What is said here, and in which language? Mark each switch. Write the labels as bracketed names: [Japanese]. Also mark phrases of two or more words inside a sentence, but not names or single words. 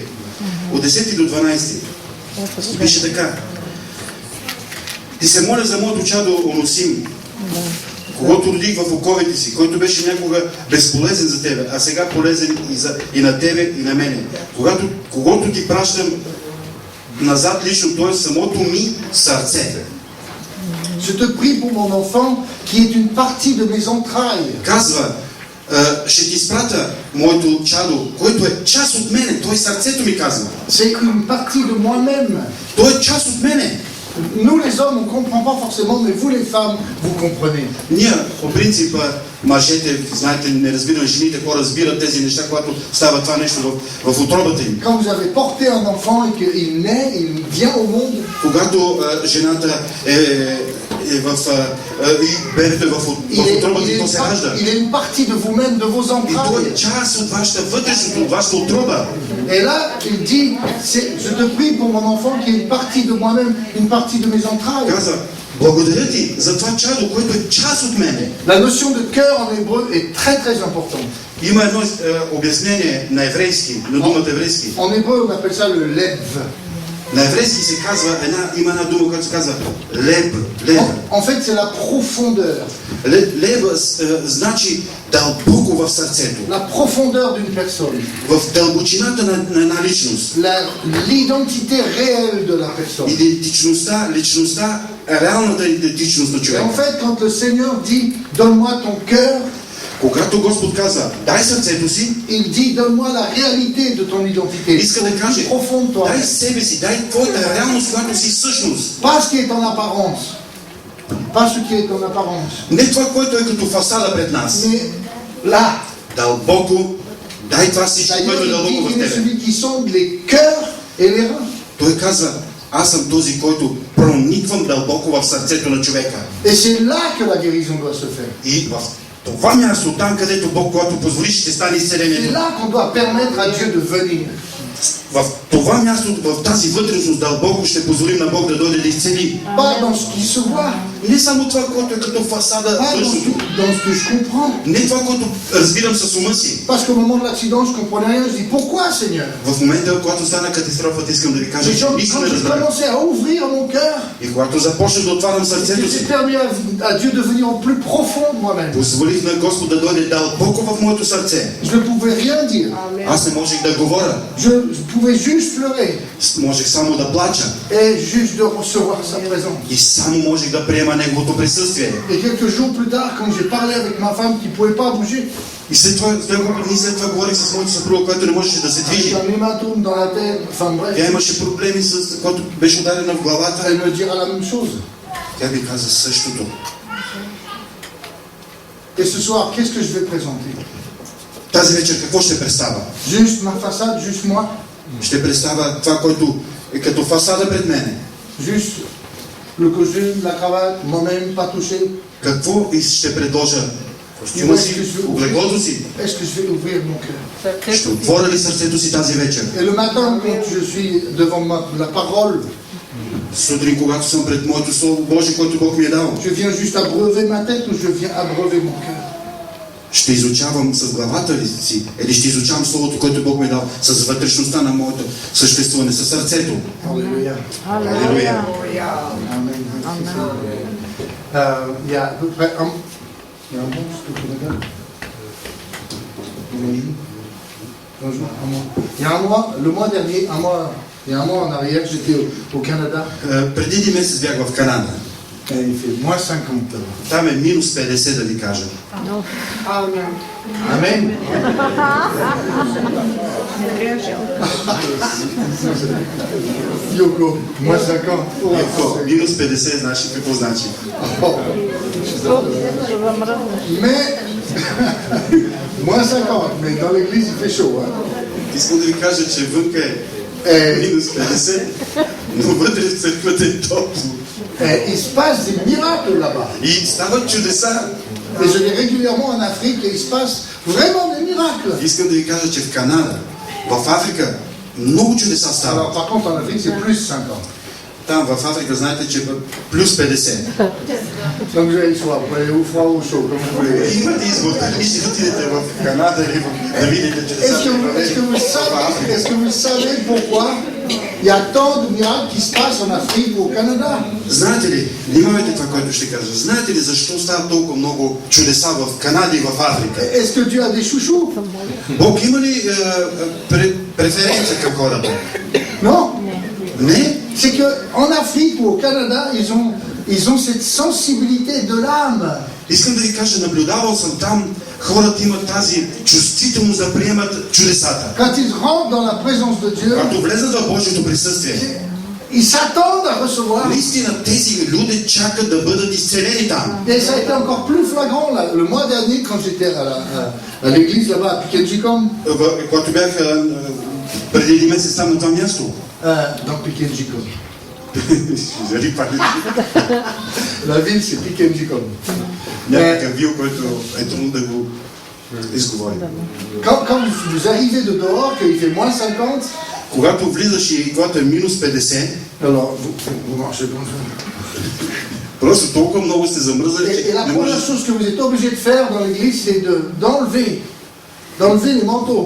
[Bulgarian] От 10 до 12 пише така: ти се моля за моето чадо Оносим, когото родих в оковете си, който беше някога безполезен за тебе, а сега полезен и на тебе, и на мене. Когато ти пращам назад лично, т.е. самото ми сърце. [French] Je te prie pour mon enfant qui est une partie de mes entrailles. [Bulgarian] Казва, ще ти изпратя моето чадо, който е част от мене. Той сърцето ми казва. [French] C'est une partie de moi-même. [Bulgarian] Той е част от мене. [French] Nous les hommes, on ne comprend pas forcément, mais vous les femmes, vous comprenez. [Bulgarian] Ние, по принцип, мъжете, знаете, не разбираме, жените, хора разбират тези неща, когато става това нещо в утробата им. [French] Quand vous avez porté un enfant et qu'il naît, il vient au monde. [Bulgarian] Когато жената и бебето в утробата и то се ражда. [French] Il est une partie de vous-même, de vos [Bulgarian] И той [French] entrailles. [Bulgarian] е част от вашата вътрешност, от вашата утроба. [French] Et là, il dit, je te prie pour mon enfant qui est une partie de moi-même, une partie de mes entrailles. [Bulgarian] Каза, благодаря ти за това чадо, което е част от мене. [French] La notion de cœur en hébreu est très très importante. [Bulgarian] Има едно обяснение на еврейски, на думата еврейски. [French] En hébreu, on appelle ça le lev. [Bulgarian] На еврейски се казва, има една дума, която се казва леб. [French] En fait, c'est la profondeur. [Bulgarian] Леб значи дълбоко в сърцето. [French] La profondeur d'une personne. [Bulgarian] В дълбочината на една личност. [French] L'identité réelle de la personne. [Bulgarian] Идентичността, личността, реалната идентичност на [French] Et [Bulgarian] човека. [French] en fait, quand le Seigneur dit, donne-moi ton cœur, [Bulgarian] Когато Господ казва, дай сърцето си, [French] il dit, donne-moi la réalité de ton identité. [Bulgarian] иска да каже, [French] Plus profond de toi. [Bulgarian] дай себе си, дай твоята реалност, която си всъщност. [French] Pas ce qui est en apparence. Pas ce qui est en apparence. [Bulgarian] Не това, което е като фасада пред нас. [French] Mais là, [Bulgarian] Дълбоко, дай това всичко, което е [French] d'ailleurs, [Bulgarian] дълбоко в [French] il est [Bulgarian] тебе. [French] celui qui sonde les cœurs et les reins. [Bulgarian] Той казва, аз съм този, който прониквам дълбоко в сърцето на човека. [French] Et c'est là que la guérison doit se faire. [Bulgarian] И в това място, там където Бог, когато позволи, ще стане [French] C'est [Bulgarian] изцелението. [French] là qu'on doit permettre à Dieu de venir. [Bulgarian] В това място, в тази вътрешност дълбоко ще позволим на Бог да дойде да изцели. [French] Pas dans ce qui se voit. [Bulgarian] Не само това, което е като фасада, [French] Pas dans [Bulgarian] външното. [French] ce que je comprends. [Bulgarian] Не това, което разбирам с ума си. [French] Parce qu'au moment de l'accident, je comprenais rien. Je dis, pourquoi, Seigneur? [Bulgarian] В момента, когато стана катастрофата, искам да ви кажа, [French] Et [Bulgarian] че нищо [French] quand [Bulgarian] не [French] j'ai [Bulgarian] разбрах. [French] commencé à ouvrir mon cœur, [Bulgarian] И когато започнах да отварям сърцето [French] j'ai [Bulgarian] си, [French] permis à Dieu de venir au plus profond de moi-même. [Bulgarian] позволих на Господ да дойде дълбоко в моето сърце. [French] Je ne pouvais rien dire. [Bulgarian] Аз не можех да говоря. [French] Je pouvais juste pleurer [Bulgarian] Можех само да плача. [French] et juste de recevoir sa présence. [Bulgarian] И само можех да приема Неговото присъствие. [French] Et quelques jours plus tard, quand j'ai parlé avec ma femme qui ne pouvait pas bouger, [Bulgarian] И след това, няколко дни след това говорих с моята съпруга, която не можеше да се движи. [French] j'ai un hématome dans la tête, enfin bref, [Bulgarian] Тя имаше проблеми, когато беше ударена в главата. [French] elle me dira la même chose. [Bulgarian] Тя ми каза същото. [French] Et ce soir, qu'est-ce que je vais présenter? [Bulgarian] Тази вечер какво ще представя? [French] Juste ma façade, juste moi? [Bulgarian] Ще представя това, което е като фасада пред мене. [French] Juste le costume, la cravate, moi-même, pas touché? [Bulgarian] Какво ще предложа? Костюма си, облеклото си. [French] Est-ce que je vais ouvrir mon cœur? [Bulgarian] Ще отворя ли сърцето си тази вечер? [French] Et le matin, quand je suis devant la parole, [Bulgarian] Сутрин, когато съм пред моето Слово Божие, което Бог ми е дал, [French] je viens juste abreuver ma tête ou je viens abreuver mon cœur? [Bulgarian] ще изучавам с главата ли си, или ще изучавам Словото, което Бог ми е дал, с вътрешността на моето съществуване, със сърцето. [French] Alléluia. [Bulgarian] Алелуя. [French] Amen. Il y a à peu près un mois, est-ce que tu regardes? Bonjour, un mois. Il y a un mois, le mois dernier, il y a un mois en arrière, j'étais au Canada. [Bulgarian] Преди един месец бях в Канада. [French] Et il fait moins 50 là-bas. [Bulgarian] Там е минус 50, да ви кажа. [French] Amen. Yoko, moins 50. [Bulgarian] Ако минус 50, знаеш ли какво значи? [French] Mais, moins 50, mais dans l'église il fait chaud. Hein. [Bulgarian] Искам да ви кажа, че вънка е минус 50, но вътре в църквата е топло. [French] Il se passe des miracles là-bas. [Bulgarian] И стават чудеса. [French] Et je vais régulièrement en Afrique et il se passe vraiment des miracles. [Bulgarian] Искам да ви кажа, че в Канада, в Африка, много чудеса [French] Alors [Bulgarian] стават. [French] par contre en Afrique c'est plus 50. [Bulgarian] Там в Африка знаете, че плюс 50. [French] Donc vous avez le choix, vous allez au froid ou au chaud, comme vous voulez. [Bulgarian] Имате избор, дали ще отидете в Канада или да видите чудеса. [French] Est-ce que vous savez pourquoi il y a tant de miracles qui se passent en Afrique ou au Canada? [Bulgarian] Знаете ли, внимавайте това, което ще кажа. Знаете ли защо стават толкова много чудеса в Канада и в Африка? [French] Est-ce que Dieu a des chouchous? [Bulgarian] Бог има ли преференция към хората? [French] Non. [Bulgarian] Не. [French] C'est qu'en Afrique ou au Canada, ils ont cette sensibilité de l'âme. [Bulgarian] Искам да ви кажа, наблюдавал съм там, хората имат тази чувствителност да приемат чудесата. [French] Quand ils rentrent dans la présence de Dieu, [Bulgarian] Когато влезат в Божието присъствие, [French] ils s'attendent à recevoir. [Bulgarian] наистина тези люди чакат да бъдат изцелени там. [French] Et ça a été encore plus flagrant là, le mois dernier quand j'étais à l'église là-bas à Pikenjikom. [Bulgarian] Когато бях преди един месец там на това място, [French] Dans Pikenjikom. La ville, c'est Piquenjicom. [Bulgarian] Някакъв вил, който е трудно да го изговорим. [French] Quand vous arrivez de dehors, qu'il fait moins 50, [Bulgarian] Когато влизаш и когато е минус 50, [French] alors vous marchez comme ça. [Bulgarian] просто толкова много сте замръзали, [French] Et [Bulgarian] че [French] la [Bulgarian] не [French] première [Bulgarian] можеш. [French] chose que vous êtes obligé de faire dans l'église, c'est d'enlever les manteaux.